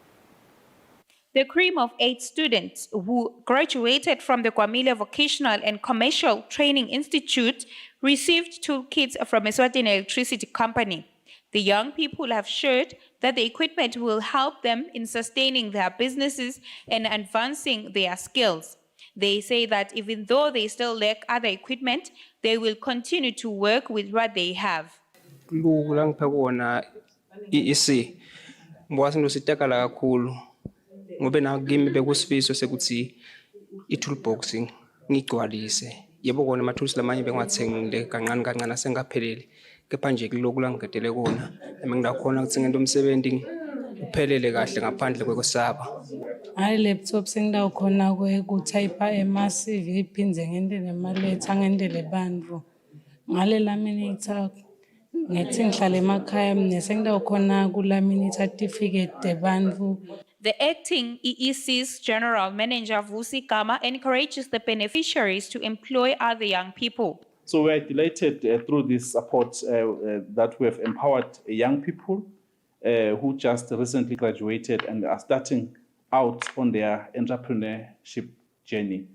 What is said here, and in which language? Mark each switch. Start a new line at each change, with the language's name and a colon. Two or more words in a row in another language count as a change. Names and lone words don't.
English: The cream of 8 students who graduated from the Kwamile Vocational and Commercial Training Institute received toolkits from Eswatini Electricity Company. The young people have shared that the equipment will help them in sustaining their businesses and advancing their skills. They say that even though they still lack other equipment, they will continue to work with what they have.
Swati: Ngobe na kimi bekusifiso sekuthi i-toolbox ngigcwalise yebo kona ama-tools lamanye bengiwathengile kancane kancane asengaphelele kepha nje kuloku langigedele kona nami ukuthi ngento umsebenzi uphelele kahle ngaphandle kwekwesaba. Hayi laptop sengidawukhona ukutypa ema-CV iphindze ngente nemaletha ngente lebantfu ngale laminator ngethi ngihlala emakhaya mne sengidawukhona kulaminator certificate debantfu.
English: The acting EEC's General Manager Vusi Gama encourages the beneficiaries to employ other young people. So we are delighted through this support that we have empowered young people who just recently graduated and are starting out on their entrepreneurship journey.